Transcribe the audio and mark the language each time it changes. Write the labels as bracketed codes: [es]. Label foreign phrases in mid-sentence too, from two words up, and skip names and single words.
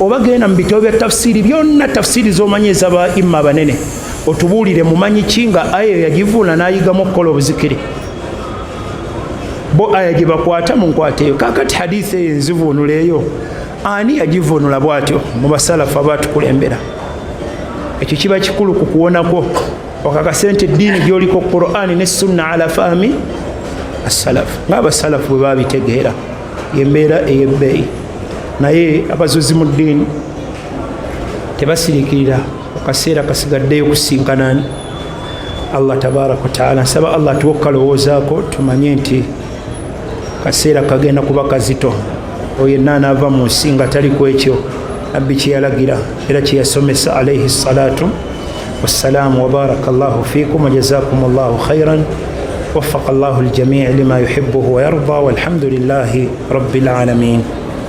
[lg] Oba genda mu bitabo bya tafsiri byonna, tafsiri z'omanyi ez'aba imma abanene, otubuulire mumanyi ki nga aya eyo yagivuuna n'ayigamu okukola obuzikiri. Bo aya gye bakwata mu nkwata eyo. Kaakati hadithi eyo enzivuunula eyo ani yagivuunula bwatyo mu basalafu abaatukulembera? Ekyo kiba kikulu ku kuwonako okakase nti eddiini gy'oliko Qur'ani ne sunna [ar] على فهم السلف [lg] ng'abasalafu bwe babitegeera yembeera ey'ebbeeyi naye abazuuzi mu ddiini tebasirikirira akaseera kasigaddeyo kusinkanani [ar] الله تبارك وتعالى. [lg] Nsaba Allah tuwe okukalowoozaako tumanye nti kaseera kagenda kuba kazito. Oyo yenna anaava mu nsi nga tali ku ekyo nabbi kye yalagira era kye yasomesa [ar] عليه الصلاة والسلام. وبارك الله فيكم وجزاكم الله خيرا وفق الله الجميع لما يحبه ويرضى والحمد لله رب العالمين.